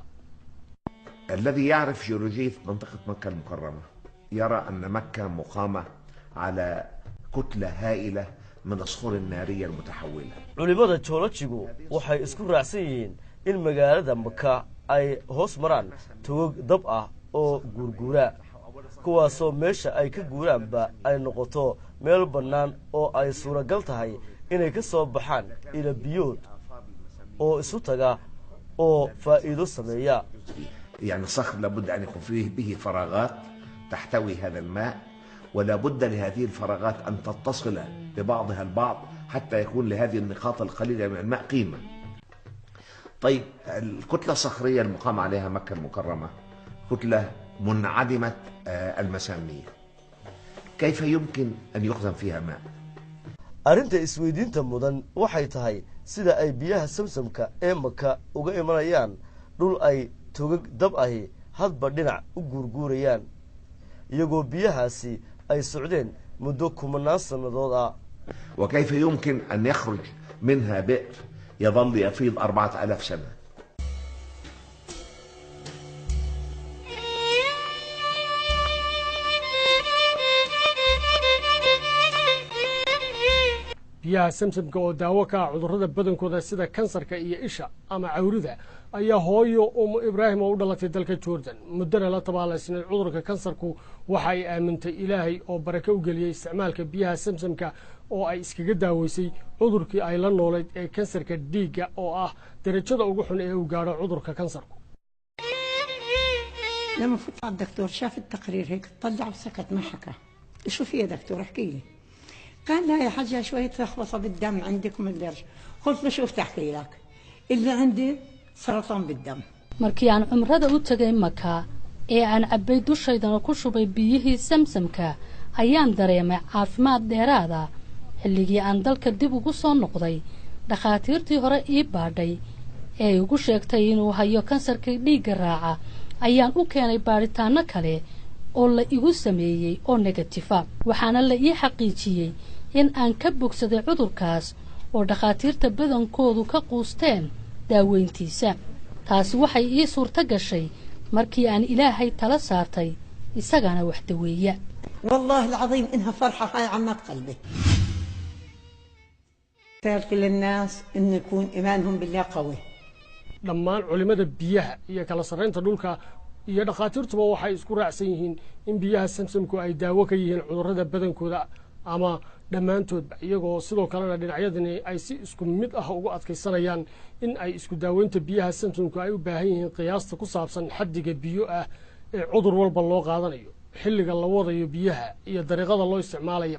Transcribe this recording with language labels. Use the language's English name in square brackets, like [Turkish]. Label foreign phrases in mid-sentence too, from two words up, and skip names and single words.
[Arabic] الذي يعرف جيولوجية منطقة مكة المكرمة يرى أن مكة مقامة على كتلة هائلة من الصخور النارية المتحولة. [Somali] culimada joolojigu waxay isku raacsan yihiin in magaalada Makka ay hoos maraan toog dab ah oo guurguura kuwaasoo meesha ay ka guuraanba ay noqoto meel bannaan oo ay suuragal tahay inay ka soo baxaan ila biyood oo isu taga oo faa'iido sameeya. [Arabic] يعني الصخر لابد أن يكون فيه به فراغات تحتوي هذا الماء ولا بد لهذه الفراغات أن تتصل ببعضها البعض حتى يكون لهذه النقاط القليلة من الماء قيمة. طيب الكتلة الصخرية المقام عليها مكة المكرمة كتلة منعدمة المسامير كيف يمكن أن يخزن فيها ماء؟ [Somali] arrinta isweydiinta mudan waxay tahay sida ay biyaha samsamka ee Makka uga imanayaan dhul ay togag dab ahi hadba dhinac u guurguurayaan iyagoo biyahaasi ay socdeen muddo 10 sanadood ah. [Arabic] وكيف يمكن أن يخرج منها بئر يظل يفيض 4000 سنة. [Somali] biyaha samsamka oo daawo ka ah cudurrada badankooda sida kansarka iyo isha ama cawrida ayaa hooyo ibraahim oo u dhalatay dalka jordan muddana la tabaalaysnay cudurka kansarku waxa ay aamintay ilaahay oo barako u geliyey isticmaalka biyaha samsamka oo ay iskaga daaweysay cudurkii ay la noolayd ee kansarka dhiigga oo ah darajada ugu xun ee uu gaadho cudurka kansarku. [Arabic] لما فت على الدكتور شاف التقرير هيك طلع وسكت ما حكى. شو في يا دكتور احكي لي. قال لا يا حاجة شوية لخبطة بالدم عندك وما ادري. قلت له شوف تحكي لك اللي عندي سرطان بالدم. [Somali] markii aan cumrada u tagay Maka ee aan cabay dushaydana ku shubay biyihii samsamka ayaan dareemay caafimaad dheeraad ah. xilligii aan dalka dib ugu soo noqday dhakhaatiirtii hore ii baadhay ee ugu sheegtay inuu hayo kansarka dhiigga raaca ayaan u keenay baaritaano kale oo la igu sameeyay oo negative ah. waxaana la ii xaqiijiyay in aan ka bogsaday cudurkaas oo dhakhaatiirta badankoodu ka quusteen daaweyntiisa. taasi waxay ii suurta gashay markii aan ilaahay tala saartay isagana wax daweeya. [Arabic] والله العظيم إنها فرحة هاي عمات قلبي. كل الناس إنه يكون إيمانهم بالله قوي. [Somali] dhammaan culimada biyaha iyo kala sarreynta dhulka iyo dhakhaatiirtuba waxay isku raacsan yihiin in biyaha samsamku ay daawo ka yihiin cudurrada badankooda ama dhammaantoodba iyagoo sidoo kalena dhinacyadani ay si isku mid ah ugu adkaysanayaan in ay isku daaweynta biyaha samsamku ay u baahan yihiin qiyaasta ku saabsan xaddiga biyo ah ee cudur walba loo qaadanayo xilliga la wadayo biyaha iyo dariiqada loo isticmaalayaba.